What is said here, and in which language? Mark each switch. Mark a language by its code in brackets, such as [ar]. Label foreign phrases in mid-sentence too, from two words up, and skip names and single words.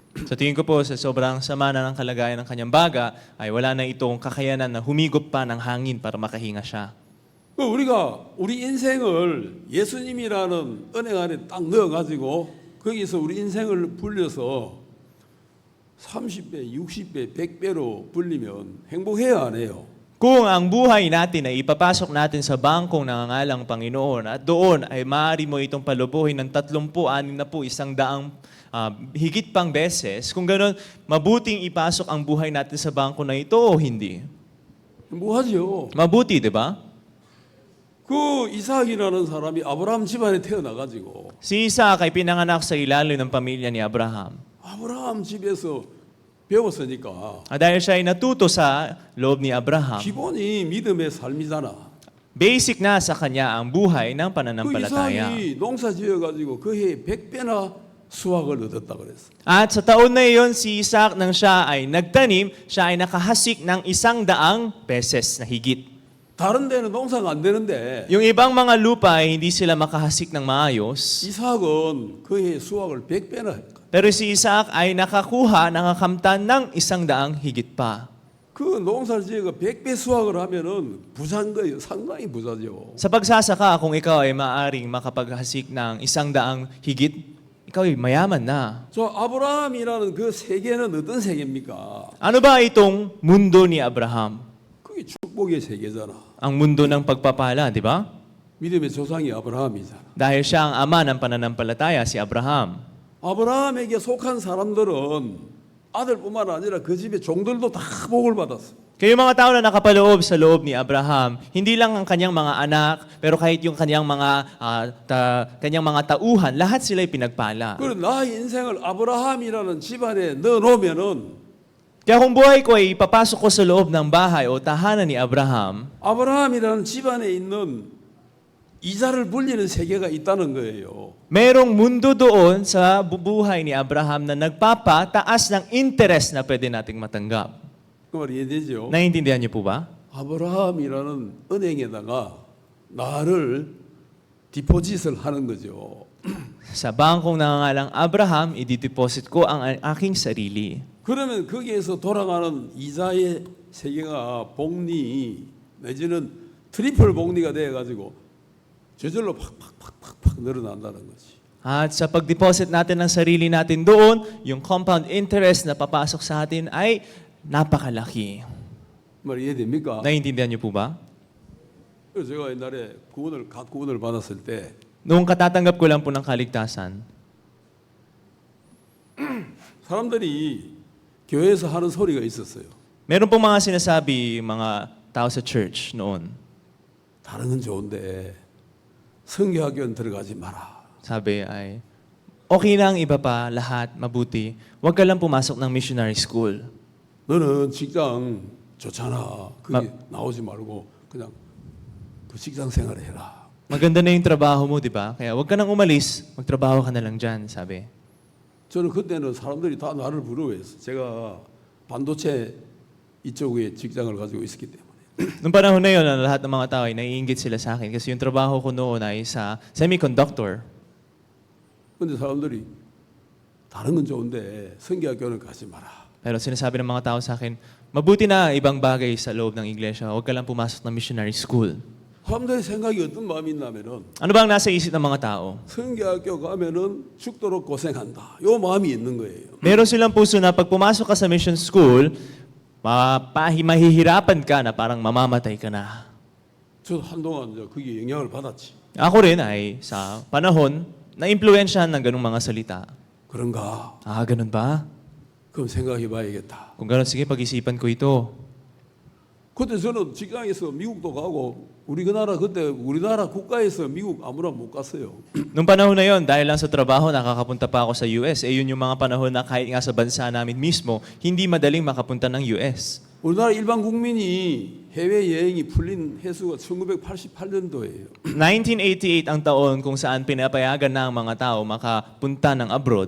[tl] Sa tingin ko po, sa sobrang sama na ng kalagayan ng kanyang baga, ay wala na itong kakayanan na humigop pa ng hangin para makahinga siya. [ko] 우리가 우리 인생을 예수님이라는 은행 안에 딱 넣어가지고 거기서 우리 인생을 불려서 30배, 60배, 100배로 불리면 행복해야 안 해요. [tl] Kung ang buhay natin ay ipapasok natin sa bangkong nangangalang Panginoon at doon ay maaari mo itong palubuhin ng 30, 60, 100 higit pang beses, kung gano'n, mabuting ipasok ang buhay natin sa bangko na ito o hindi? [ko] 뭐하죠? [tl] Mabuti, di ba? [ko] 그 이삭이라는 사람이 아브라함 집안에 태어나가지고 [tl] Si Isaac ay pinanganak sa ilalim ng pamilya ni Abraham. [ko] 아브라함 집에서 배웠으니까 [tl] At dahil siya ay natuto sa loob ni Abraham, [ko] 기본이 믿음의 삶이잖아. [tl] basic na sa kanya ang buhay ng [ko] 그 [tl] pananampalataya. [ko] 이삭이 농사 지어가지고 그 해에 100배나 수확을 얻었다 그랬어. [tl] At sa taon na iyon, si Isaac nang siya ay nagtanim, siya ay nakahasik ng 100 beses na higit. [ko] 다른 데는 농사가 안 되는데 [tl] Yung ibang mga lupa ay hindi sila makahasik ng maayos. [ko] 이삭은 그의 수확을 100배나 했다. [tl] Pero si Isaac ay nakakamtan ng 100 higit pa. [ko] 그 농사를 지어가 100배 수확을 하면은 부자인 거예요. 상당히 부자죠. [tl] Sa pagsasaka, kung ikaw ay maaring makapaghasik ng 100 higit, ikaw ay mayaman na. [ko] 저 아브라함이라는 그 세계는 어떤 세계입니까? [tl] Ano ba itong mundo ni Abraham? [ko] 그게 축복의 세계잖아. [tl] Ang mundo ng pagpapala, di ba? [ko] 믿음의 조상이 아브라함이잖아. [tl] Dahil siya ang ama ng pananampalataya, si Abraham. [ko] 아브라함에게 속한 사람들은 아들뿐만 아니라 그 집의 종들도 다 복을 받았어. [tl] Kaya yung mga tao na nakapaloob sa loob ni Abraham, hindi lang ang kanyang mga anak, pero kahit yung kanyang mga tauhan, lahat sila'y pinagpala. [ko] 그리고 나의 인생을 아브라함이라는 집안에 넣어놓으면은 [tl] Kaya kung buhay ko ay ipapasok ko sa loob ng bahay o tahanan ni Abraham, [ko] 아브라함이라는 집안에 있는 이자를 불리는 세계가 있다는 거예요. [tl] merong mundo doon sa bubuhay ni Abraham na nagpapataas ng interest na pwede nating matanggap. [ko] 그 말이 이해되죠? [tl] Naiintindihan niyo po ba? [ko] 아브라함이라는 은행에다가 나를 디포짓을 하는 거죠. [tl] Sa bangkong nangangalang Abraham, i-deposit ko ang aking sarili. [ko] 그러면 거기에서 돌아가는 이자의 세계가 복리 내지는 트리플 복리가 돼가지고 저절로 팍팍팍팍팍 늘어난다는 거지. [tl] At sa pag-deposit natin ng sarili natin doon, yung [en] compound interest [tl] na papasok sa atin ay napakalaki. [ko] 말 이해됩니까? [tl] Naiintindihan niyo po ba? [ko] 그래서 제가 옛날에 각 구원을 받았을 때 [tl] Noong katatanggap ko lang po ng kaligtasan, [ko] 사람들이 교회에서 하는 소리가 있었어요. [tl] meron pong mga sinasabi mga tao sa church noon. [ko] 다른 건 좋은데 성교학교는 들어가지 마라. [tl] Sabi ay, okay lang iba pa, lahat, mabuti. Huwag ka lang pumasok ng [en] missionary school. [ko] 너는 직장 좋잖아. 거기 나오지 말고 그냥 그 직장 생활을 해라. [tl] Maganda na yung trabaho mo, di ba? Kaya huwag ka nang umalis, magtrabaho ka na lang dyan, sabi. [ko] 저는 그때는 사람들이 다 나를 부러워했어. 제가 반도체 이쪽에 직장을 가지고 있었기 때문에. [tl] Noong panahon na yun, lahat ng mga tao ay naiinggit sila sa akin kasi yung trabaho ko noon ay sa semiconductor. [ko] 근데 사람들이 다른 건 좋은데 성교학교는 가지 마라. [tl] Pero sinasabi ng mga tao sa akin, mabuti na ibang bagay sa loob ng iglesia, huwag ka lang pumasok ng [en] missionary school. [ko] 사람들의 생각이 어떤 마음이 있냐면은 [tl] Ano ba ang nasa isip ng mga tao? [ko] 성교학교 가면은 죽도록 고생한다. 요 마음이 있는 거예요. [tl] Meron silang puso na pag pumasok ka sa [en] mission school, [tl] mahihirapan ka na parang mamamatay ka na. [ko] 저도 한동안 이제 그게 영향을 받았지. [tl] Ako rin ay sa panahon, na-impluensyahan ng ganung mga salita. [ko] 그런가? [tl] Ganun ba? [ko] 그럼 생각해 봐야겠다. [tl] Kung ganun, sige, pag-isipan ko ito. [ko] 그때 저는 직장에서 미국도 가고 우리나라 국가에서 미국 아무나 못 갔어요. [tl] Nung panahon na yon, dahil lang sa trabaho, nakakapunta pa ako sa US. Yun yung mga panahon na kahit nga sa bansa namin mismo, hindi madaling makapunta ng US. [ko] 우리나라 일반 국민이 해외 여행이 풀린 횟수가 1988년도예요. [tl] 1988 ang taon kung saan pinapayagan na ang mga tao makapunta ng abroad.